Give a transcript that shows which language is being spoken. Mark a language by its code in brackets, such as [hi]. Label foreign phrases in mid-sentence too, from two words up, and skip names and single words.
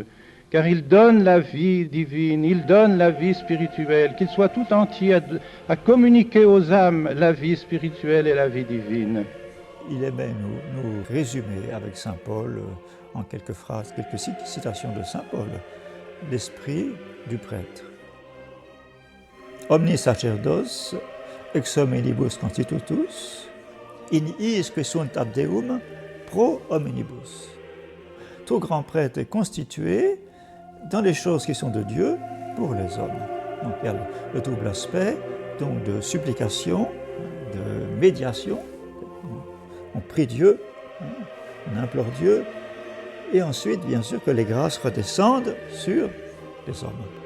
[fr] Car il donne la vie divine, il donne la vie spirituelle, qu'il soit tout entier à communiquer aux âmes la vie spirituelle et la vie divine. Il aimait nous résumer avec saint Paul, en quelques phrases, quelques citations de saint Paul, l'esprit du prêtre. [la] Omni sacerdos, ex hominibus constitutus, in iis que sunt ad Deum pro hominibus. [fr] Tout grand prêtre est constitué dans les choses qui sont de Dieu pour les hommes. Donc il y a le double aspect donc de supplication, de médiation. On prie Dieu, on implore Dieu, et ensuite, bien sûr, que les grâces redescendent sur les hommes.